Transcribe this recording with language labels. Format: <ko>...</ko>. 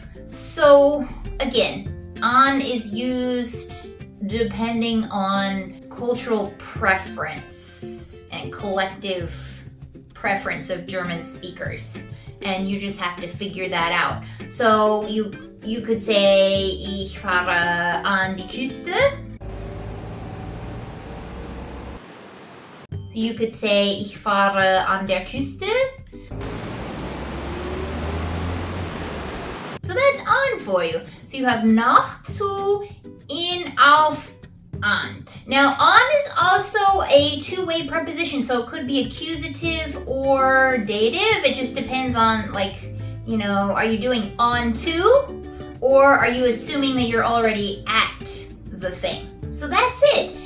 <en>So again, an is used depending on cultural preference and collective preference of German speakers. And you just have to figure that out. So you could say,</en> <de>ich fahre an die Küste.</de> <en>So you could say,</en> <de>ich fahre an der Küste.</de> <en>So that's on for you. So you have nach, zu, in, auf, an. Now, on is also a two-way preposition, so it could be accusative or dative. It just depends on, are you doing on to, or are you assuming that you're already at the thing? So that's it.</en>